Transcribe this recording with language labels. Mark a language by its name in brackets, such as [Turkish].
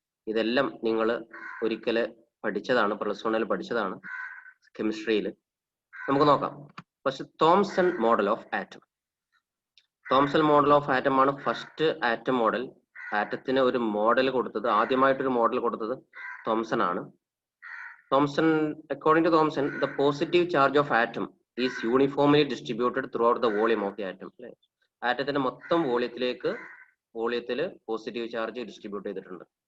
[Malayalam] ഇതെല്ലാം നിങ്ങൾ ഒരിക്കൽ പഠിച്ചതാണ്, +1 പഠിച്ചതാണ് കെമിസ്ട്രിയിൽ. നമുക്ക് നോക്കാം. First Thomson model of atom. Thomson model of atom ആണ് ഫസ്റ്റ് ആറ്റം മോഡൽ. ആറ്റത്തിന് ഒരു മോഡൽ കൊടുത്തത്, ആദ്യമായിട്ടൊരു മോഡൽ കൊടുത്തത് തോംസൺ ആണ്. [English] Thomson, according to Thomson, the positive charge of atom is uniformly distributed throughout the volume of the atom. [Malayalam] ആറ്റത്തിന്റെ മൊത്തം വോളിയത്തിൽ positive charge distribute ചെയ്തിട്ടുണ്ട്.